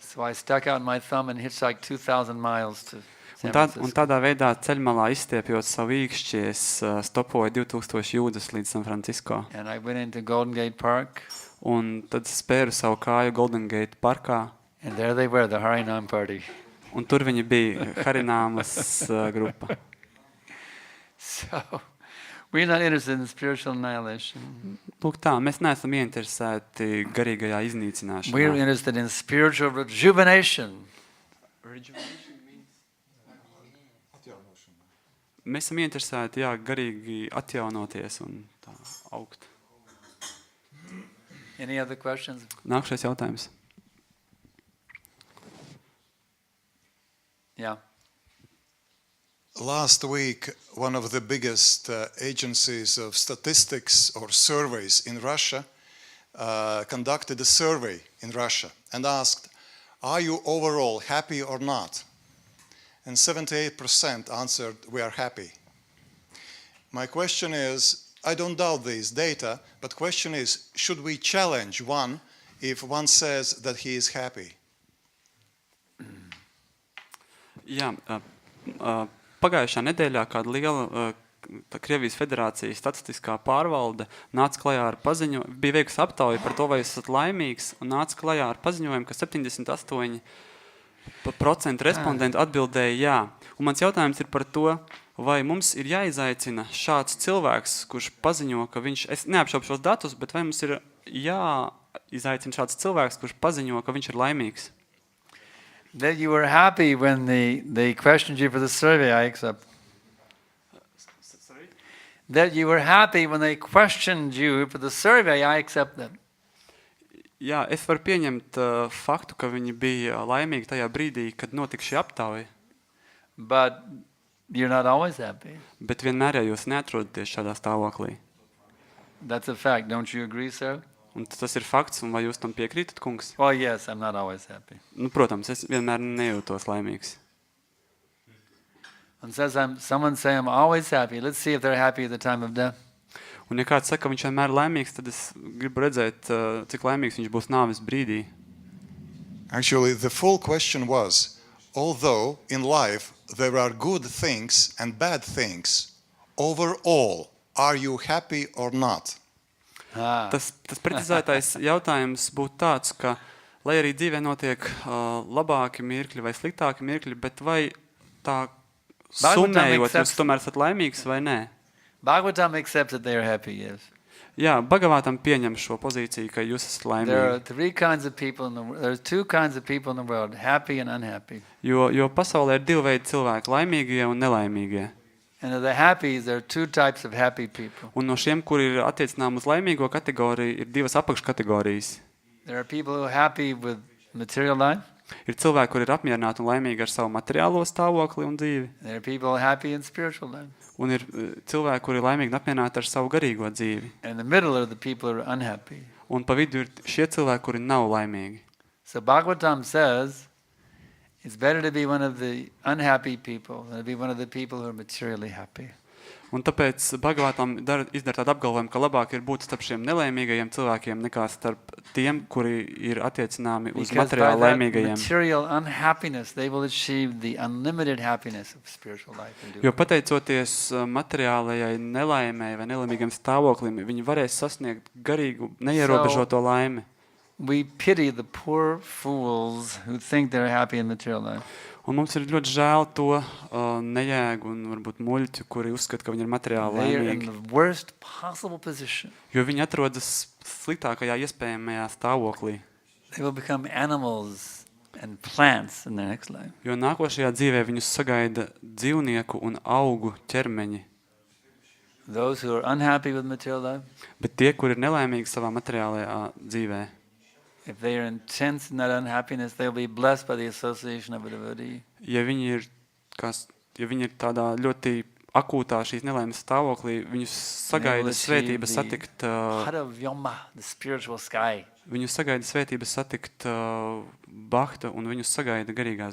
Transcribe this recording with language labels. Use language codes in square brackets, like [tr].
[en] So I stuck out my thumb and hitchhiked 2,000 miles to San [lv] Un [en] Francisco. [lv] tādā veidā ceļmalā izstiepjot savu īkšķi, es stopoju 2000 jūdzes līdz San Francisco. [en] And I went into Golden Gate Park, [lv] Un tad spēru savu kāju Golden Gate parkā, [en] and there they were, the Harinam party. [lv] un tur viņi bija Harināmas grupa. [en] So we're not interested in spiritual annihilation. [lv] Lūk tā, mēs neesam ieinteresēti garīgajā [en] We're [lv] iznīcināšanā. [en] interested in spiritual rejuvenation. [lv] Mēs esam ieinteresēti, garīgi atjaunoties un tā augt. [en] Any other questions? [lv] Nākšais jautājums. [en] Yeah. Last week, one of the biggest agencies of statistics or surveys in Russia conducted a survey in Russia and asked, are you overall happy or not? And 78% answered, we are happy. My question is, I don't doubt these data, but question is, should we challenge one if one says that he is happy? [lv] Jā, pagājušā nedēļā kāda liela Krievijas federācijas statistiskā pārvalde nāca klajā ar paziņojumu, bija veikusi aptauju par to, vai esat laimīgs, un nāca klajā ar paziņojumu, ka 78% Procentu respondentu atbildēja jā. Un mans jautājums ir par to, vai mums ir jāizaicina šāds cilvēks, kurš paziņo, ka viņš, es neapšaubu šos datus, bet vai mums ir jāizaicina šāds cilvēks, kurš paziņo, ka viņš ir laimīgs? [en] That you were happy when they questioned you for the survey, I accept. Sorry? That you were happy when they questioned you for the survey, I accept that. [lv] Jā, es varu pieņemt faktu, ka viņi bija laimīgi tajā brīdī, kad notika šī aptauja. [en] But you're not always happy. [lv] Bet vienmēr jau jūs neatrodaties šādā stāvoklī. [en] That's a fact. Don't you agree, sir? [lv] Un tas ir fakts, un vai jūs tam piekrītat, kungs? [en] Well, yes, I'm not always happy. [lv] Nu, protams, es vienmēr nejūtos laimīgs. [en] And someone say I'm always happy. Let's see if they're happy at the time of death. [lv] Un ja kāds saka, ka viņš vienmēr ir laimīgs, tad es gribu redzēt, cik laimīgs viņš būs nāves brīdī. [en] Actually, the full question was, although in life there are good things and bad things, overall, are you happy or not? [lv] Tas precizētais jautājums būtu tāds, ka, lai arī dzīvē notiek labāki mirkļi vai sliktāki mirkļi, bet vai tā summējot, jūs tomēr esat laimīgs vai nē? [en] Bhagavatam accepts that they are happy, yes. [lv] Jā, Bhagavatam pieņem šo pozīciju, ka jūs esat [en] There are [lv] laimīgi. [en] there's two kinds of people in the world, happy and unhappy. [lv] Jo pasaulē ir divi veidi cilvēki, laimīgie un nelaimīgie. [en] And of the happy, there are two types of happy people. [lv] Un no šiem, kuri ir attiecinām uz laimīgo kategoriju, ir divas apakškategorijas. [en] There are people who are happy with material life. [lv] Ir cilvēki, kuri ir apmierināti un laimīgi ar savu materiālo stāvokli un dzīvi. [en] There are people happy in spiritual life. [lv] Un ir cilvēki, kuri ir laimīgi un apmierināti ar savu garīgo dzīvi. [en] And in the middle are the people who are unhappy. [lv] Un pa vidu ir šie cilvēki, kuri nav laimīgi. [en] So Bhagavatam says it's better to be one of the unhappy people than to be one of the people who are materially happy. [lv] Un tāpēc Bhagavatam izdara tādu apgalvojumu, ka labāk ir būt starp šiem nelaimīgajiem cilvēkiem nekā starp tiem, kuri ir attiecināmi uz materiāli laimīgajiem. [en] Material unhappiness, they will achieve the unlimited happiness of spiritual life. [lv] Jo pateicoties materiālajai nelaimei vai nelaimīgam stāvoklim, viņi varēs sasniegt garīgu, neierobežoto laimi. [en] We pity the poor fools who think they're happy in material life. [lv] Un mums ir ļoti žēl to nejēgu un varbūt muļķu, kuri uzskata, ka viņi ir materiāli [en] They are in [lv] laimīgi. [en] the worst possible position. [lv] Jo viņi atrodas sliktākajā iespējamajā stāvoklī. [en] They will become animals and plants in their next life. [lv] Jo nākošajā dzīvē viņus sagaida dzīvnieku un augu ķermeņi. [en] Those who are unhappy with material life, [lv] Bet tie, kuri ir nelaimīgi savā materiālajā dzīvē, [en] if they are intense in that unhappiness, they'll be blessed by the association of a devotee. [lv] ja viņi ir tādā ļoti akūtā šīs nelaimes stāvoklī, viņus sagaida svētības satikt, [en] Haravyama, the spiritual sky. [lv] viņus sagaida svētības satikt Bahta un viņus sagaida garīgās